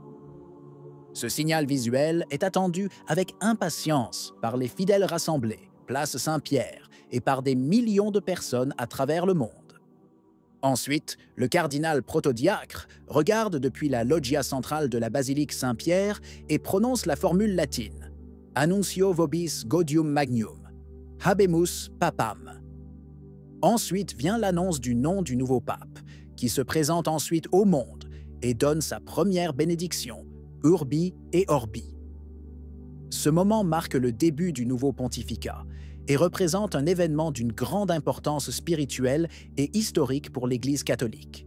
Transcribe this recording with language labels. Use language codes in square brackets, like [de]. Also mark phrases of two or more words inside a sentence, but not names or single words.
[fr] Ce signal visuel est attendu avec impatience par les fidèles rassemblés, place Saint-Pierre, et par des millions de personnes à travers le monde. Ensuite, le cardinal protodiacre regarde depuis la loggia centrale de la basilique Saint-Pierre et prononce la formule latine « [la] Annuncio vobis gaudium magnum, habemus papam ». [fr] Ensuite vient l'annonce du nom du nouveau pape, qui se présente ensuite au monde et donne sa première bénédiction, [la] Urbi et Orbi. [fr] Ce moment marque le début du nouveau pontificat et représente un événement d'une grande importance spirituelle et historique pour l'Église catholique.